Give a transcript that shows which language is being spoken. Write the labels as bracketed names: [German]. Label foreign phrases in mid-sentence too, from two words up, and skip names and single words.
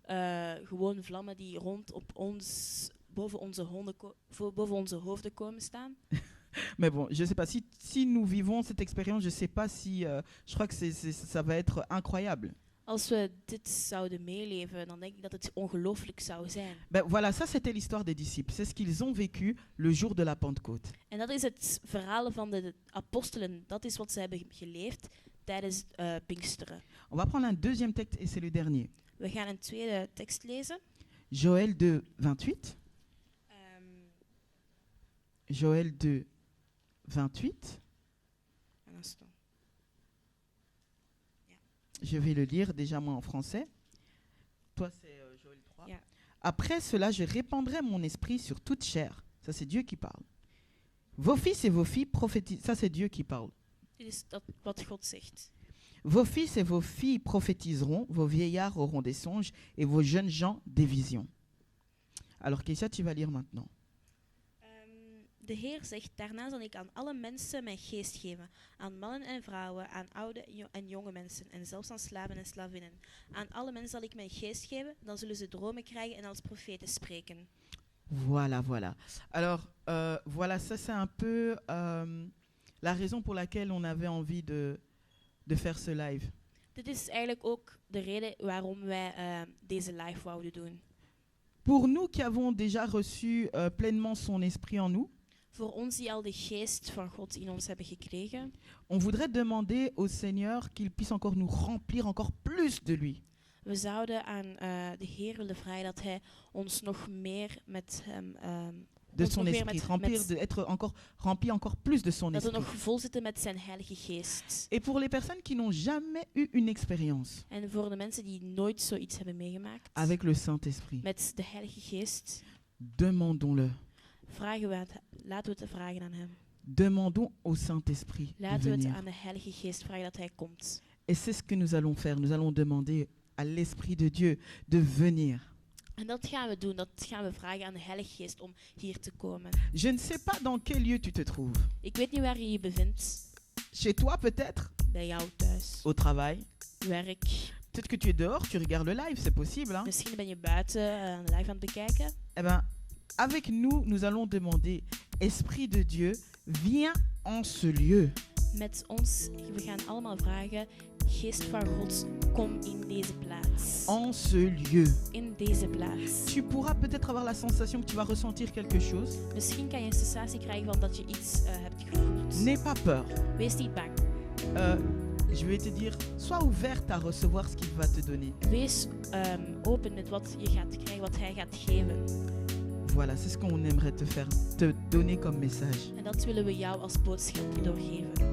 [Dutch] Gewoon vlammen die rond op ons, boven onze hoofden komen staan. [French] Mais bon, je sais pas si nous vivons cette expérience, je sais pas si je crois que ça va être incroyable. [Dutch] Als we dit zouden meeleven, dan denk ik dat het ongelooflijk zou zijn. [French] Ben voilà, ça c'était l'histoire des disciples. C'est ce qu'ils ont vécu le jour de la Pentecôte. [Dutch] En dat is het verhaal van de apostelen. Dat is wat ze hebben geleefd tijdens Pinksteren. [French] On va prendre un deuxième texte et c'est le dernier. [Dutch] We gaan een tweede tekst lezen. [French] Joël 2, 28. Joël 2, 28. Un instant. Je vais le lire déjà moi en français. Toi c'est Joël 3. Yeah. Après cela, je répandrai mon esprit sur toute chair. Ça c'est Dieu qui parle. Vos fils et vos filles prophétisent. Ça c'est Dieu qui parle. [Dutch] Dit is dat wat God zegt. [French] Vos fils et vos filles prophétiseront, vos vieillards auront des songes et vos jeunes gens des visions. Alors Keisha, tu vas lire maintenant. [Dutch] De Heer zegt, daarna zal ik aan alle mensen mijn geest geven. Aan mannen en vrouwen, aan oude en jonge mensen. En zelfs aan slaven en slavinnen. Aan alle mensen zal ik mijn geest geven. Dan zullen ze dromen krijgen en als profeten spreken. [French] Voilà. Alors, voilà, ça c'est un peu la raison pour laquelle on avait envie de faire ce live. [Dutch] Dit is eigenlijk ook de reden waarom wij deze live wouden doen. [French] Pour nous qui avons déjà reçu pleinement son esprit en nous, [Dutch] Voor ons die al de geest van God in ons hebben gekregen, [French] on voudrait demander au Seigneur qu'il puisse encore nous remplir encore plus de lui. [Dutch] we zouden aan de Heer willen vragen dat Hij ons nog meer met hem... De ons [French] son [Dutch] nog meer [French] esprit, être encore rempli encore plus de son [Dutch] dat we [French] esprit. [Dutch] nog vol zitten met zijn Heilige Geest. [French] Et pour les personnes qui n'ont jamais eu une expérience [Dutch] En voor de mensen die nooit zoiets hebben meegemaakt, [French] avec le Saint-Esprit, [Dutch] met de Heilige Geest, [French] demandons-le. [Dutch] laten we het vragen aan Hem. [French] Demandons au Saint-Esprit de [Dutch] Laten we het [French] venir. [Dutch] aan de Heilige Geest vragen dat Hij komt. [French] Et c'est ce que nous allons faire. Nous allons demander à l'Esprit de Dieu de venir. [Dutch] En dat gaan we doen, dat gaan we vragen aan de Heilige Geest om hier te komen. [French] Je ne sais pas dans quel lieu tu te trouves. [Dutch] Ik weet niet waar je je bevindt, [French] Chez toi peut-être, [Dutch] bij jou thuis, [French] au travail. [Dutch] werk. [French] Peut-être que tu es dehors, tu regardes le live, c'est possible. Hein? [Dutch] Misschien ben je buiten live aan het bekijken. [French] Eh ben, avec nous, nous allons demander, Esprit de Dieu, viens en ce lieu. [Dutch] Met ons, we gaan allemaal vragen, Geest van God, kom in deze plaats. [French] En ce lieu. [Dutch] In deze plaats. [French] Tu pourras peut-être avoir la sensation que tu vas ressentir quelque chose. [Dutch] Misschien kan je een sensatie krijgen van dat je iets hebt gevoeld. [French] N'aie pas peur. [Dutch] Wees niet bang. [French] Je vais te dire, sois ouverte à recevoir ce qu'il va te donner. [Dutch] Wees open met wat je gaat krijgen, wat Hij gaat geven. [French] Voilà, c'est ce qu'on aimerait te donner comme message. [Dutch] En dat willen we jou als boodschap doorgeven.